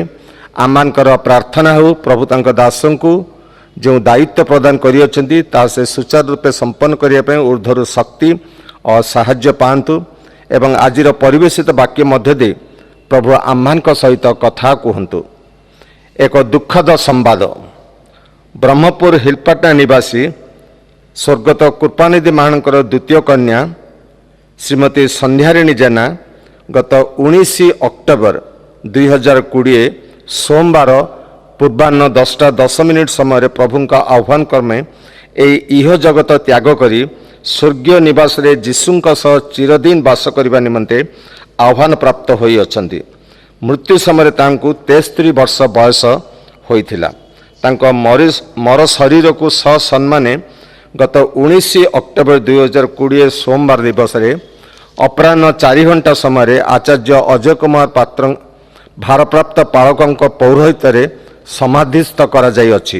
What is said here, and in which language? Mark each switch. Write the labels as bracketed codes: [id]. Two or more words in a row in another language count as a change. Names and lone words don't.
[or] ଆମମାନଙ୍କର ପ୍ରାର୍ଥନା ହେଉ ପ୍ରଭୁ ତାଙ୍କ ଦାସଙ୍କୁ ଯେଉଁ ଦାୟିତ୍ୱ ପ୍ରଦାନ କରିଅଛନ୍ତି ତାହା ସେ ସୁଚାରୁ ରୂପେ ସମ୍ପନ୍ନ କରିବା ପାଇଁ ଊର୍ଦ୍ଧ୍ୱରୁ ଶକ୍ତି ଓ ସାହାଯ୍ୟ ପାଆନ୍ତୁ ଏବଂ ଆଜିର ପରିବେଶିତ ବାକ୍ୟ ମଧ୍ୟ ଦେଇ ପ୍ରଭୁ ଆମ୍ଭମାନଙ୍କ ସହିତ କଥା କୁହନ୍ତୁ। ଏକ ଦୁଃଖଦ ସମ୍ବାଦ। ବ୍ରହ୍ମପୁର ହିଲପାଟଣା ନିବାସୀ ସ୍ୱର୍ଗତ କୃପାନିଧି ମହାଣଙ୍କର ଦ୍ୱିତୀୟ କନ୍ୟା ଶ୍ରୀମତୀ ସନ୍ଧ୍ୟାରିଣୀ ଜେନା ଗତ 19 ଅକ୍ଟୋବର 2020 ସୋମବାର ପୂର୍ବାହ୍ନ 10:10 ସମୟ ପ୍ରଭୁଙ୍କ ଆହ୍ୱାନ କ୍ରମେ ଏହି ଇହ ଜଗତ ତ୍ୟାଗ କରି ସ୍ୱର୍ଗୀୟ ନିବାସରେ ଯୀଶୁଙ୍କ ସହ ଚିରଦିନ ବାସ କରିବା ନିମନ୍ତେ ଆହ୍ୱାନ ପ୍ରାପ୍ତ ହୋଇଅଛନ୍ତି। ମୃତ୍ୟୁ ସମୟରେ ତାଙ୍କୁ 63 ବର୍ଷ ବୟସ ହୋଇଥିଲା। ତାଙ୍କ ମର ଶରୀରକୁ ସସମ୍ମାନେ ଗତ 19 ଅକ୍ଟୋବର 2020 ସୋମବାର ଦିବସରେ ଅପରାହ୍ନ 4 ଘଣ୍ଟା ସମୟରେ ଆଚାର୍ଯ୍ୟ ଅଜୟ କୁମାର ପାତ୍ର ଭାରପ୍ରାପ୍ତ ପାଳକଙ୍କ ପୌରୋହିତ୍ୟରେ ସମାଧିସ୍ଥ କରାଯାଇଅଛି।